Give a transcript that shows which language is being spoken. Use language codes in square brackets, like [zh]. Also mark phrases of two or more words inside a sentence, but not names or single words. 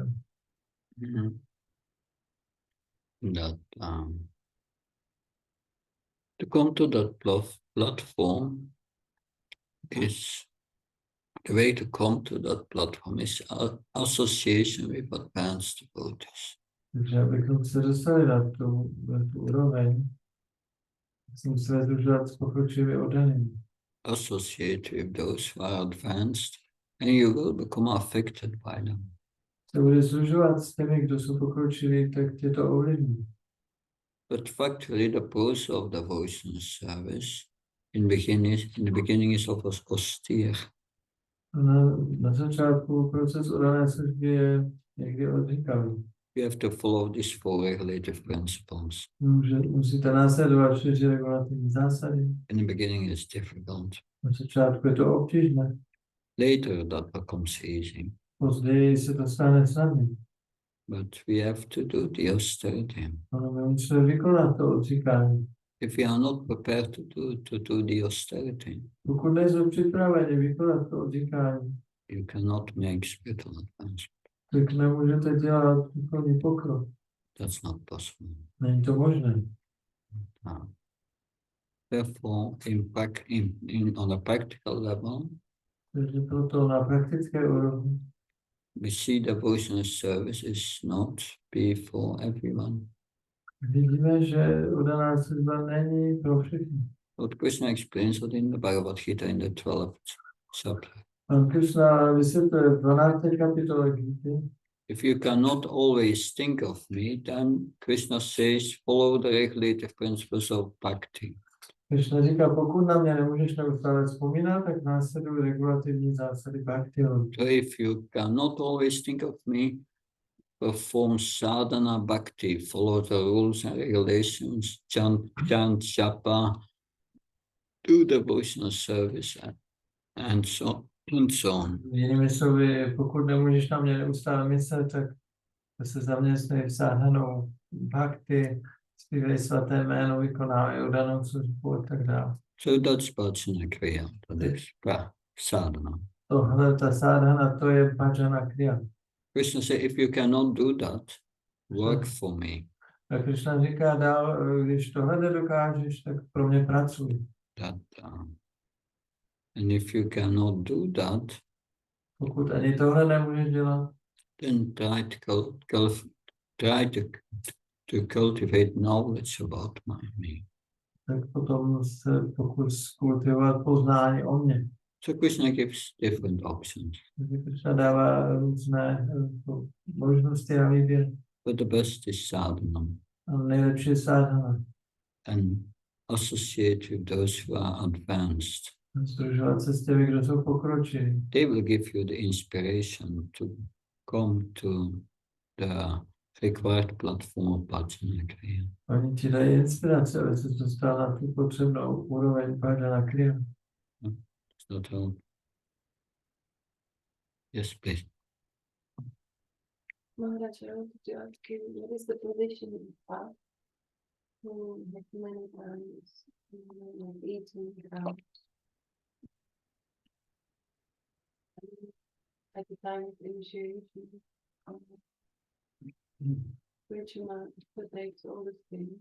[en] Mm-hmm. That to come to that platform is the way to come to that platform is association with advanced devotees. [cs] Takže abychom se dostali na tu úroveň, musím se združovat s pokročilými oddanými. [en] Associate with those who are advanced, and you will become affected by them. [cs] Se bude združovat s těmi, kdo jsou pokročilí, tak tě to ovlivní. [en] But factually, the process of devotional service in the beginning is always austere. [cs] Na začátku proces oddané služby je někdy odříkavý. [en] You have to follow these 4 regulative principles. [cs] Musíte následovat 4 regulativní zásady. [en] In the beginning, it's difficult. [cs] Na začátku je to obtížné. [en] Later, that becomes easy. [cs] Později se to stane snadný. [en] But we have to do the austerity. [cs] Ale my musíme vykonat to odříkání. [en] If we are not prepared to do the austerity, [cs] Pokud nejsou připraveni vykonat to odříkání, [en] you cannot make spiritual advancement. [cs] tak nemůžete dělat duchovní pokrok. [en] That's not possible. [cs] Není to možné. [en] Therefore, on a practical level, [cs] Takže proto na praktické úrovni [en] we see devotional service is not be for everyone. [cs] vidíme, že oddaná služba není pro všechny. [en] What Krishna explains that in the Bhagavad Gita in the 12th chapter. [cs] Pan Krishna vysvětluje v 12. kapitole Gity. [en] If you cannot always think of me, then Krishna says, follow the regulative principles of bhakti. [cs] Krishna říká, pokud na mě nemůžeš neustále vzpomínat, tak následují regulativní zásady bhakti. [en] So if you cannot always think of me, perform [sa] sadhana bhakti, [en] follow the rules and regulations, chant japa, do devotional service, and so on. [cs] Jinými slovy, pokud nemůžeš na mě neustále myslet, tak se zaměstnej v [sa] sadhanou bhakti, [cs] zpívej svaté jméno, vykonávej oddanou službu a tak dále. [en] So that's [sa] bhajana kriya, [en] that is sadhana. [cs] Tohle, ta sadhana, to je [sa] bhajana kriya. [en] Krishna said, if you cannot do that, work for me. [cs] A Krishna říká dál, když tohle nedokážeš, tak pro mě pracuj. [en] And if you cannot do that, [cs] Pokud ani tohle nemůžeš dělat, [en] then try to cultivate knowledge about me. [cs] tak potom se pokus kultivovat poznání o mě. [en] So Krishna gives different options. [cs] Takže Krishna dává různé možnosti a výběr. [en] But the best is sadhana. [cs] A nejlepší je sadhana. [en] And associate with those who are advanced. [cs] Združovat se s těmi, kdo jsou pokročilí. [en] They will give you the inspiration to come to the required platform of [sa] bhajana kriya. [cs] Oni ti dají inspiraci, aby se dostal na tu potřebnou úroveň [sa] bhajana kriya. [en] Does that help? Yes, please. Maharaj, I wanted to ask you, what is the position of the path who have many times like eating out at the time of initiation, which amount takes all the things.